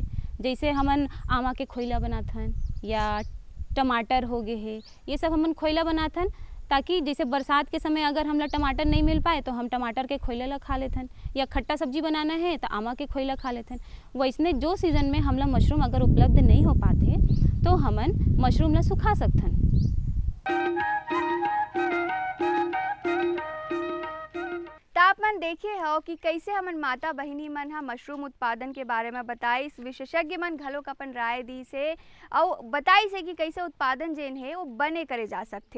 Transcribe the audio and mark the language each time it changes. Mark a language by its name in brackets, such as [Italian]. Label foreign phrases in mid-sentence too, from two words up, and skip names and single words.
[Chhattisgarhi] जैसे हमन आमा के खोइला बनाथन या टमाटर हो गए है, ये सब हमन खोइला बनाथन, ताकि जैसे बरसात के समय अगर हमला टमाटर नहीं मिल पाए तो हम टमाटर के खोइला ला खा लेथन, या खट्टा सब्जी बनाना है तो आमा के खोइला खा लेथन। वैसने जो सीज़न में हमला मशरूम अगर उपलब्ध नहीं हो पाते तो हमन मशरूम ला सुखा सकथन। तो आप मन देखे हो कि कैसे हमन माता बहिनी मन हा मशरूम उत्पादन के बारे में बताई, विशेषज्ञ मन घलोक अपन राय दी से और बताई से कि कैसे उत्पादन जेन है वो बने करे जा सकते।